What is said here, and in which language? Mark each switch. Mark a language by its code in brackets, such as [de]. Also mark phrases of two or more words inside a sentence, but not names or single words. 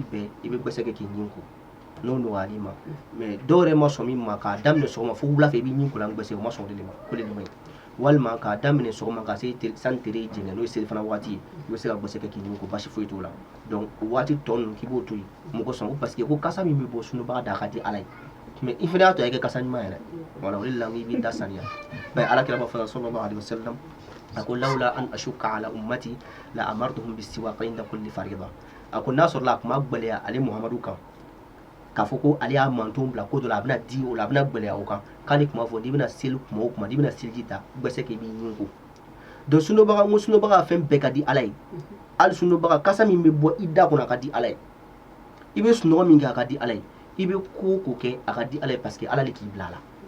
[bm] bɛɛ i bɛ gbɛsɛ kɛ k'i ɲin ko n'o nɔgɔyal'i ma mais dɔw yɛrɛ ma sɔn min ma k'a daminɛ sɔgɔma fo wula fɛ i bɛ ɲin ko la gbɛsɛ o ma sɔn o de ma ko de ma ɲi walima k'a daminɛ sɔgɔma ka se san tere jɛngɛ n'o ye seli fana waati ye i bɛ se ka gbɛsɛ kɛ k'i ɲin ko basi foyi t'o la donc o waati tɔ ninnu k'i b'o to yen mɔgɔ sɔn ko [fr] parce que [bm] ko kasa min bɛ bɔ sundobaga da ka di ala ye mais i fana y'a to a kɛ kasa ɲuman yɛrɛ voilà o de la i b'i da saniya bɛɛ alakira b'a fɔ [ar] صلى الله عليه وسلم [bm] a ko [ar] لولا أن أشق على أمتي لأمرتهم بالسواك عند كل فريضة [bm] a ko n'a sɔrɔla a tun ma gbɛlɛya ale muhamadu kan k'a fɔ ko ale y'a mantonw bila ko dɔ la a bɛna di o la a bɛna gbɛlɛya o kan k'ale tun b'a fɔ n'i bɛna seli kuma o kuma n'i bɛna seliji ta gbɛsɛ k'i b'i ɲin ko donc sundobaga n ko sundobaga fɛn bɛɛ ka di ala ye hali sundobaga kasa min bɛ bɔ i da kɔnɔ a ka di ala ye i bɛ sunɔgɔ min kɛ a ka di ala ye i bɛ ko o ko kɛ a ka di ala ye [fr] parce que [bm] ala de k'i bila a la